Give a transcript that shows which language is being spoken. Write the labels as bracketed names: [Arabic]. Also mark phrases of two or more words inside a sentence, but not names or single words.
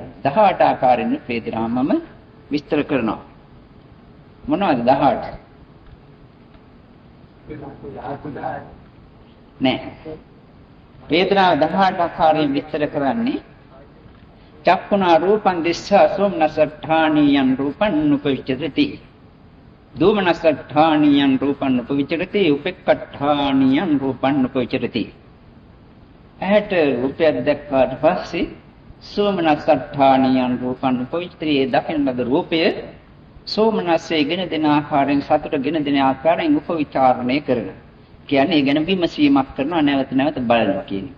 [Sinhala] 18 ආකාරයෙන් වේදනාව මම විස්තර කරනවා. මොනවද 18? නෑ. වේදනාව 18 ආකාරයෙන් විස්තර කරන්නේ [Pali] චක්කුණා රූපං දිස්සා සෝමනසට්ඨානියං රූපං උපවිචරති. දෝමනසට්ඨානියං රූපං උපවිචරති. උපෙක්ඛට්ඨානියං රූපං උපවිචරති. [Sinhala] ඇහැට රූපයක් දැක්කාට පස්සේ [Pali] සෝමනස්සට්ඨානියන් රූපං උපවිචිතේ [Sinhala] දකින ලද රූපය සෝමනස්සේ ගෙන දෙන ආකාරයෙන් සතුට ගෙන දෙන ආකාරයෙන් උපවිචාරණය කරන. කියන්නේ ඒ ගැන විමසීමක් කරනවා නැවත නැවත බලනවා කියන එක.